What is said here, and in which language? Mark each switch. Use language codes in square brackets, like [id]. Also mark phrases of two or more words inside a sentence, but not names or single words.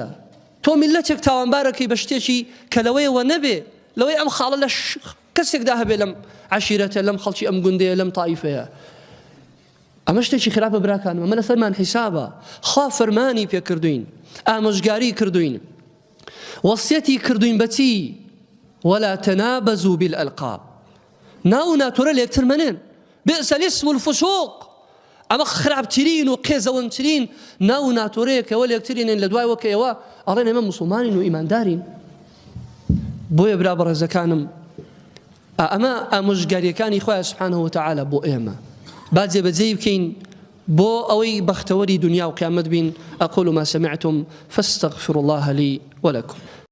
[ckb] تۆ میلەتێک تاوانبارەکەی بە شتێکی کە لەوەیەوە نەبێ لەوەی ئەم خاڵە لە کەسێکدا هەبێ لەم عەشیرەتە لەم خەڵکی ئەم گوندەیە لەم تائیفەیە ئەمە شتێکی خراپە براکانم ئەمە لەسەرمان حیسابە خوا فەرمانی پێکردوین ئامۆژگاری کردوین وەسیەتی کردوین بەچی [ar] ولا تنابزوا بالألقاب [ckb] ناو ناتۆرە لە یەکتر منێن [ar] بئس الاسم الفسوق [ckb] ئەمە خراپترین و قێزەوەندترین ناو ناتۆرەیەکەوە لە یەکترێنن لە دوای وەکەوە ئەڵێن ئێمە موسڵمانین و ئیماندارین بۆیە برا بەڕێزەکانم ئەمە ئامۆژگاریەکانی خۆی [ar] سبحانه وتعالى [ckb] بۆ ئێمە با جێبەجێی بکەین بۆ ئەوەی بەختەوەری دنیا و قیامەت بین. [ar] أقول ما سمعتم فاستغفروا الله لي ولكم.